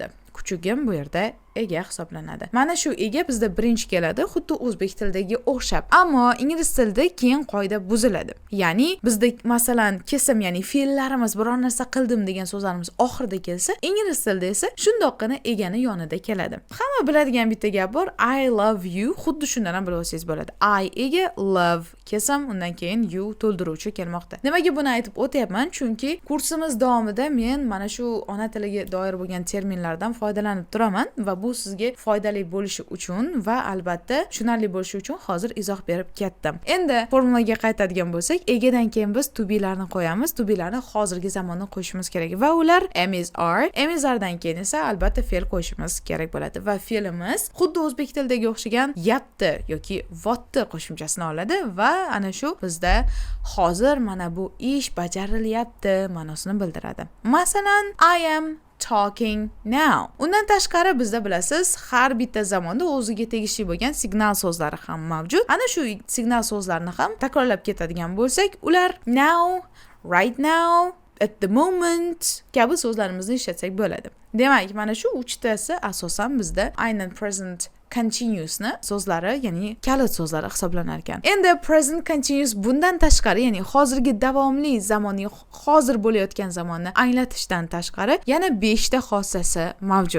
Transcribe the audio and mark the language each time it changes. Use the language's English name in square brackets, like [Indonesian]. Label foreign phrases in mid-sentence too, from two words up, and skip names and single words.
[Uzbek] Kuchugim bu yerda ega hisoblanadi. Mana shu ega bizda birinchi keladi, xuddi o'zbek tilidagi o'xshab. Ammo ingliz tilida keyin qoida buziladi. Ya'ni bizda masalan kesim, ya'ni fe'llarimiz biror narsa qildim degan so'zlarimiz oxirida kelsa, ingliz tilida esa shundoqqina egani yonida keladi. Hamma biladigan bitta gap bor, [English] I love you. [Uzbek] Xuddi shundan ham bilib olsangiz bo'ladi. I ega, love kesim, undan keyin you to'ldiruvchi kelmoqda. Nimaga buni aytib o'tyapman? Chunki kursimiz davomida men mana shu ona tiliga doir bo'lgan terminlardan foydalanib turaman va bu sizga foydali bo'lishi uchun va albatta tushunarli bo'lishi uchun hozir izoh berib ketdim. Endi formulaga qaytadigan bo'lsak, egadan keyin biz [English] to be'larni [Uzbek] qo'yamiz. [English] To be'larni [Uzbek] hozirgi zamonda qo'yishimiz kerak va ular [English] am is are. Am is aredan [Uzbek] keyin esa albatta fe'l qo'yishimiz kerak bo'ladi va fe'limiz xuddi o'zbek tilidagi o'xshagan yapti yoki votni qo'shimchasini oladi va ana shu bizda hozir mana bu ish bajarilyapti ma'nosini bildiradi. Masalan, [English] I am talking now. [Uzbek] Undan tashqari bizda bilasiz, har bitta zamonda o'ziga tegishli bo'lgan signal so'zlari ham mavjud. Ana shu signal so'zlarni ham takrorlab ketadigan bo'lsak, ular [English] now, right now, at the moment [Uzbek] kabi so'zlarimizni ishlatsak bo'ladi. Demak, mana shu uchtasi asosan bizda aynan [English] present continuousni [Uzbek] so'zlari, ya'ni kalit so'zlari hisoblanar ekan. Endi [English] present continuous [Uzbek] bundan tashqari, ya'ni hozirgi davomli zamonni, hozir bo'layotgan zamonni anglatishdan tashqari yana 5 ta xossasi mavjud.